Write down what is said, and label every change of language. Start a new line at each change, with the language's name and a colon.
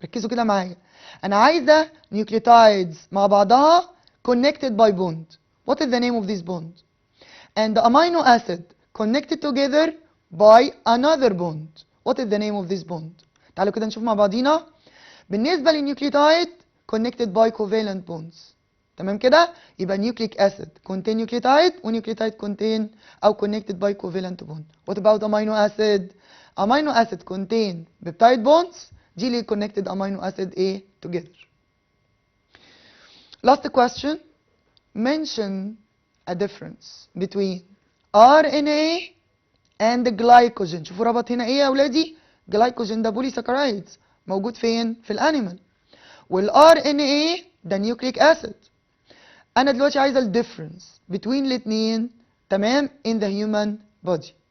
Arabic: ركزوا كده معايا، انا عايزه nucleotides مع بعضها
English: connected by bond. What is the name of this bond? And the amino acid connected together by another bond. What is the name of this bond?
Arabic: تعالوا كده نشوف مع بعضينا. بالنسبة للنيوكليوتايد
English: connected by covalent bonds.
Arabic: تمام كده؟ يبقى
English: nucleic acid contain nucleotide ونيوكليوتايد contain أو connected by covalent bond. What about amino acid? Amino acid contain peptide bonds
Arabic: دي اللي
English: connected amino acid A together. Last question. Mention a difference between RNA and glycogen.
Arabic: شوفوا ربط هنا ايه يا اولادي؟ جلايكوجين ده بوليساكرايدز موجود فين؟ في الانيمال. والار ان ايه ده نيوكليك اسيد. انا دلوقتي عايزه الديفرنس بين الاثنين تمام
English: in the human body.